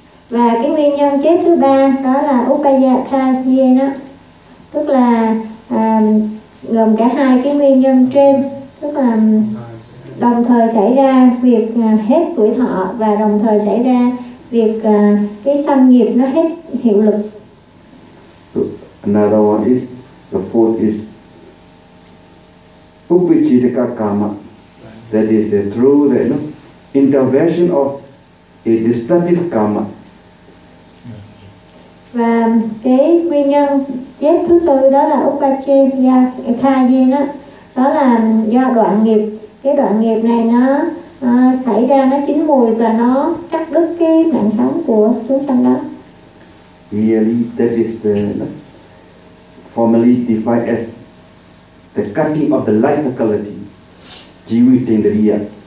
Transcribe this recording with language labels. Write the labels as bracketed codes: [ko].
[vi] Và cái nguyên nhân chết thứ ba đó là upayakayina, tức là gồm cả hai cái nguyên nhân trên, tức là đồng thời xảy ra việc hết tuổi thọ và đồng thời xảy ra việc cái sanh nghiệp nó hết hiệu lực. [en] So another one is, the fourth is upicitaka karma, that is through the intervention of a destructive karma. [vi] Và cái nguyên nhân chết thứ tư đó là upacitakayina, đó là do đoạn nghiệp. Cái đoạn nghiệp này nó xảy ra, nó chín mùi và nó cắt đứt cái mạng sống của chúng sanh đó. [en] Really, that is the formally defined as the cutting of the life faculty, jivi tendriya.